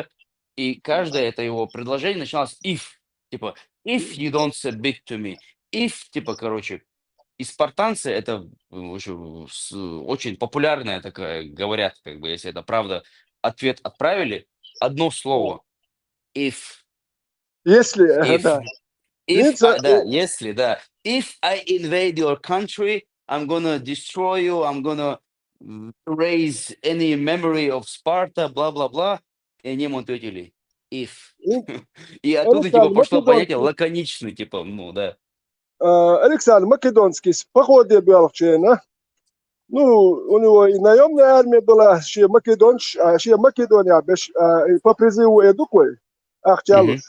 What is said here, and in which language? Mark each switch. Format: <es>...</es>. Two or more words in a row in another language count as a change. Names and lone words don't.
<ru>И каждое это его предложение начиналось if, типа,</ru> <en>if you don't submit to me,</en> <ru>if, типа, короче, и спартанцы это очень популярная такая, говорят, как бы, если это правда, ответ отправили, одно слово if, Если,</ru> <en>if,</en> <ru>да. да, если, да.</ru> <en>If I invade your country, I'm gonna destroy you, I'm gonna erase any memory of Sparta,</en> <ru>бла-бла-бла. И они ему ответили if. И оттуда, типа, Александр пошло понятие Македонский, лаконичный, типа, ну, да. Александр Македонский с походе был вчера. Ну, у него и наемная армия была, Македония, по призыву Эдукой, Ахчалус.</ru>